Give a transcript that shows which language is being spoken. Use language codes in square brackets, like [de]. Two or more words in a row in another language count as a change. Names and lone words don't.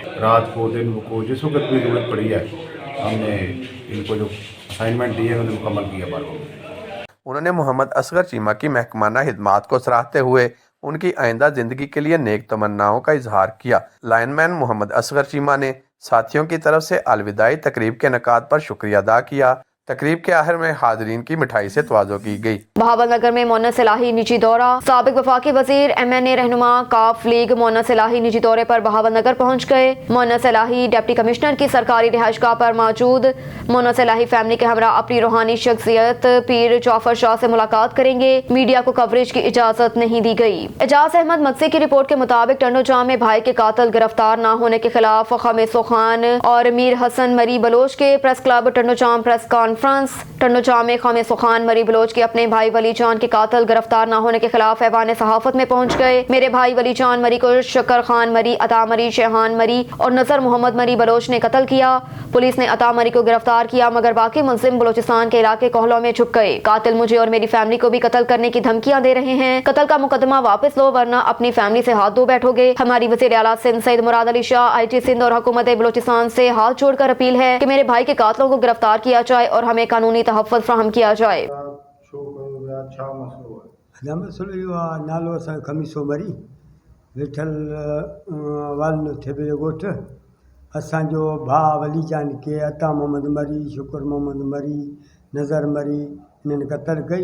[ur] رات کو دن کو جس وقت بھی ضرورت پڑی ہے ہم نے ان کو جو اسائنمنٹ دی ہے انہوں نے مکمل کیا. انہوں نے محمد اصغر چیمہ کی محکمانہ خدمات کو سراہتے ہوئے ان کی آئندہ زندگی کے لیے نیک تمناؤں کا اظہار کیا. لائن مین محمد اصغر چیمہ نے ساتھیوں کی طرف سے الوداعی تقریب کے انعقاد پر شکریہ ادا کیا. تقریب کے آخر میں حاضرین کی مٹھائی سے تواضع کی گئی. بہاولنگر میں مونس الٰہی نجی دورہ۔ سابق وفاقی وزیر MNA رہنما قاف لیگ مونس الٰہی نجی دورے پر بہاولنگر پہنچ گئے. مونس الٰہی [en] deputy commissioner [ur] کی سرکاری رہائش گاہ پر موجود مونس الٰہی فیملی کے ہمراہ اپنی روحانی شخصیت پیر جعفر شاہ سے ملاقات کریں گے. میڈیا کو کوریج کی اجازت نہیں دی گئی. اعجاز احمد مکسی کی رپورٹ کے مطابق ٹنڈوجام میں بھائی کے قاتل گرفتار نہ ہونے کے خلاف خمیسو خان اور میر حسن مری بلوچ کے [en] press club [ur] टंडोजाम [en] press conference. [ur] ٹنڈوجام میں خمیسو خان مری بلوچ کے اپنے بھائی ولی جان کے قاتل گرفتار نہ ہونے کے خلاف ایوان صحافت میں پہنچ گئے. میرے بھائی ولی جان مری کو شکر خان مری، عطا مری، شیہان مری اور نذر محمد مری بلوچ نے قتل کیا. پولیس نے عطا مری کو گرفتار کیا مگر باقی ملزم بلوچستان کے علاقے کوہلوں میں چھپ گئے. قاتل مجھے اور میری فیملی کو بھی قتل کرنے کی دھمکیاں دے رہے ہیں. قتل کا مقدمہ واپس لو ورنہ اپنی فیملی سے ہاتھ دھو بیٹھو گے. ہماری وزیر اعلیٰ سندھ سعید مراد علی شاہ IG سندھ اور حکومت بلوچستان سے ہاتھ جوڑ کر اپیل ہے کہ میرے بھائی کے قاتلوں کو گرفتار کیا جائے اور ہمیں قانونی تحفظ فراہم کیا جائے. [sd] मसलो इहो आहे, नालो असांजो खमीसो मरी वेठल वालनो थेबे ॻोठ। असांजो भाउ वली जान के अता मोहम्मद मरी, शुकुर मोहम्मद मरी, नज़र मरी इन्हनि क़तल कई।